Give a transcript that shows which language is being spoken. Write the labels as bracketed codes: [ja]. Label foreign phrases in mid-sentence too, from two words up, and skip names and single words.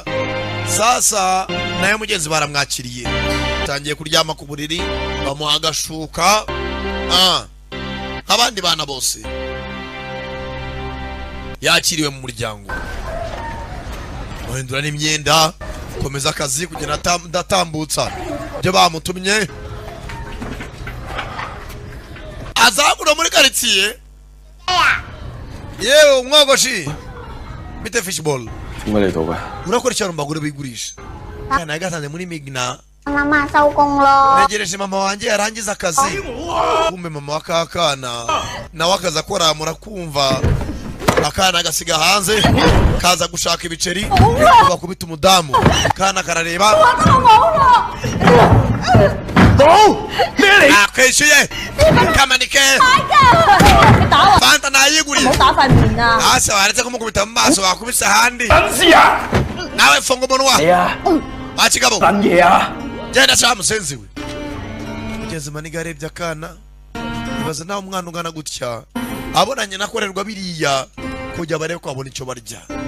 [rw] Sasa nayo mugenzi baramwakiriye tangiye kuryama ku buriri bamuha agashuka abandi bana bose yakiriwe mu muryango bahindura n'imyenda komeza akazi kugenda ndatambutsa ibyo bamutumye azagura muri quartier yewe umwogoshi bite fishball [yue] 點解你到嘅？ [rw] urakora cyane mbagure bigurisha kana yagatanze muri Migna [yue] Mama 收工咯。 [rw] negereje mama wanjye yarangiza akazi kumbe mama wakakana nawe akaza akora murakumva akana gasiga hanze kaza gushaka ibiceri bakubita umudamu kana karareba akwishyuye kamanike fanta nayiguriye [yue] 打塊面啊！ [rw] hasi waretse kumukubita mu maso wakubise ahandi nawe funga umunwa akigabo genda cyangwa musenzi we mugeze maniga arebye akana ibaza nawe umwana ungana gutya abonanye nakorerwa biriya kujya barebe ko abona icyo barya